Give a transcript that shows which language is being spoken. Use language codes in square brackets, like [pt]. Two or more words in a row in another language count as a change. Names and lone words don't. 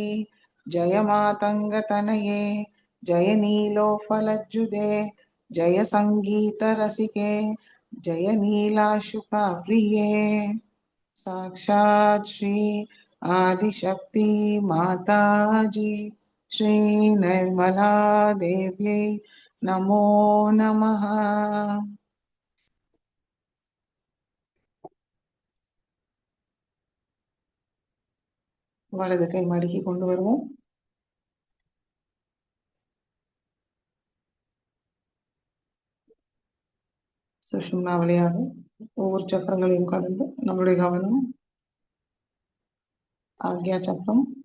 [sa] जय मातङ्गतनये जय नीलोत्फलज्जुते जय सङ्गीतरसिके जय नीलाशुकप्रिये. साक्षात् श्री आदिशक्ति माताजी श्री निर्मला देव्यै नमो नमः. [ta] வலது கை மடக்கி கொண்டு வருவோம். சுஷும்னா வழியாக ஒவ்வொரு சக்கரங்களையும் கடந்து நம்முடைய கவனம் ஆக்யா சக்கரம்.